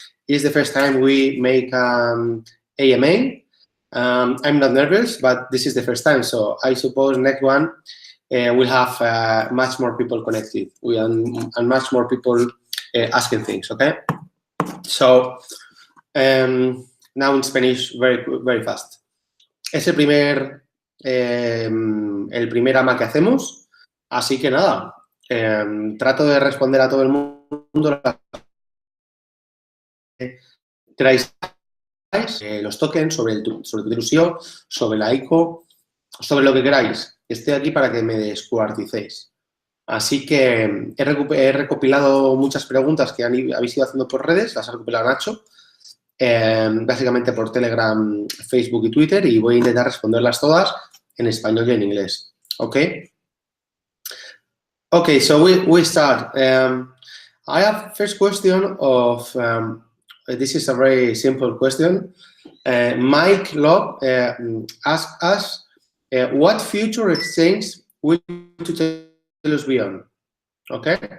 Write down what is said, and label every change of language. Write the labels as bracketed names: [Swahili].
[English] It's the first time we make AMA. I'm not nervous, but this is the first time, so I suppose next one we'll have much more people connected and much more people asking things, okay? So, now in Spanish, very, very fast. [Spanish] Es el primer AMA que hacemos, así que nada, trato de responder a todo el mundo. Traéis los tokens, sobre Tutellus, sobre la ICO, sobre lo que queráis. Estoy aquí para que me descuarticéis. Así que he recopilado muchas preguntas que habéis ido haciendo por redes, las ha recopilado Nacho, básicamente por Telegram, Facebook y Twitter, y voy a intentar responderlas todas en español y en inglés. ¿Ok? [English] Okay, so we start. I have first question of... this is a very simple question. Mike Love asked us, what future exchange will Tutellus be on? Okay.